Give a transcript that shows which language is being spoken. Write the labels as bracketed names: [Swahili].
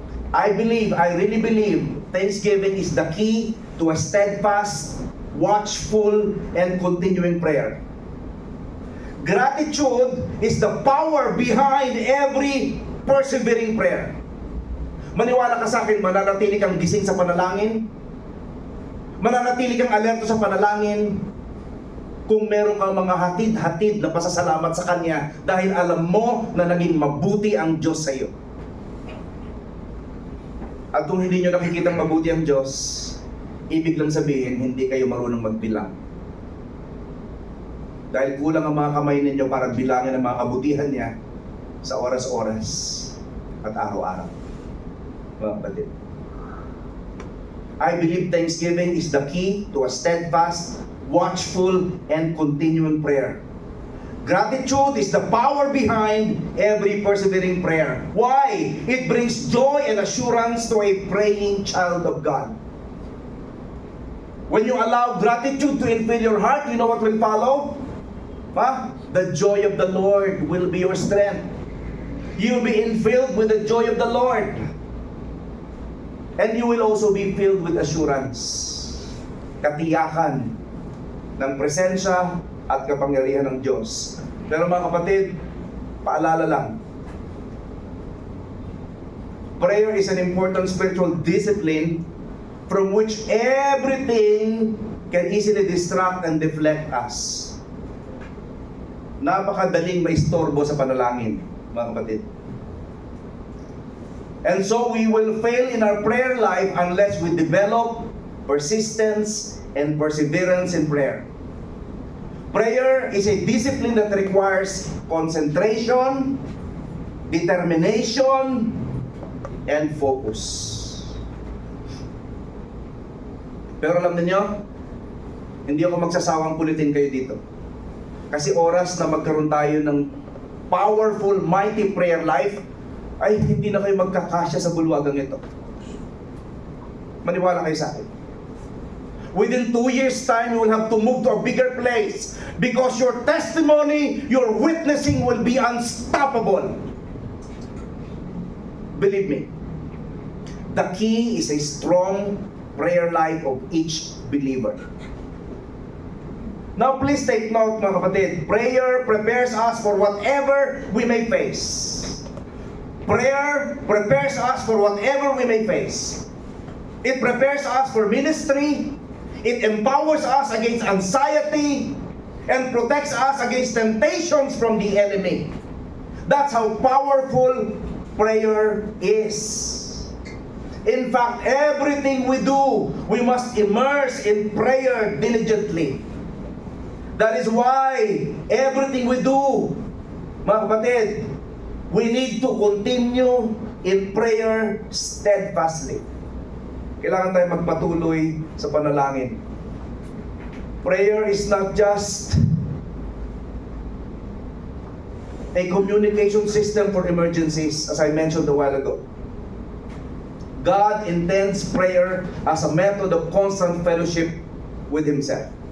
[English] I really believe, thanksgiving is the key to a steadfast, watchful, and continuing prayer. Gratitude is the power behind every persevering prayer. [Filipino] Maniwala ka sa akin, mananatili kang gising sa panalangin, mananatili kang alerto sa panalangin, kung meron kang mga hatid-hatid na pasasalamat sa Kanya dahil alam mo na naging mabuti ang Diyos sa iyo. At kung hindi nyo nakikitang mabuti ang Diyos, ibig lang sabihin, hindi kayo marunong magbilang. Dahil kulang ang mga kamay ninyo para bilangin ang mga kabutihan niya sa oras-oras at araw-araw. [English] Mga kapatid, I believe thanksgiving is the key to a steadfast, watchful, and continuing prayer. Gratitude is the power behind every persevering prayer. Why? It brings joy and assurance to a praying child of God. When you allow gratitude to infill your heart, you know what will follow? The joy of the Lord will be your strength. You will be infilled with the joy of the Lord. And you will also be filled with assurance. [Filipino] Katiyakan ng presensya at kapangyarihan ng Diyos. Pero mga kapatid, paalala lang. [English] Prayer is an important spiritual discipline from which everything can easily distract and deflect us. [Filipino] Napakadaling maistorbo sa panalangin, mga kapatid. [English] And so we will fail in our prayer life unless we develop persistence and perseverance in prayer. Prayer is a discipline that requires concentration, determination, and focus. [Filipino] Pero alam niyo, hindi ako magsasawang kulitin kayo dito. Kasi oras na magkaroon tayo ng powerful, mighty prayer life, ay hindi na kayo magkakasya sa bulwagang ito. Maniwala kayo sa akin. [English] Within 2 years' time, you will have to move to a bigger place because your testimony, your witnessing will be unstoppable. Believe me, the key is a strong prayer life of each believer. Now, please take note, mga kapatid. Prayer prepares us for whatever we may face. Prayer prepares us for whatever we may face. It prepares us for ministry. It empowers us against anxiety and protects us against temptations from the enemy. That's how powerful prayer is. In fact, everything we do, we must immerse in prayer diligently. That is why everything we do, mga kapatid, we need to continue in prayer steadfastly. [Filipino] Kailangan tayo magpatuloy sa panalangin. [English] Prayer is not just a communication system for emergencies, as I mentioned a while ago. God intends prayer as a method of constant fellowship with Himself.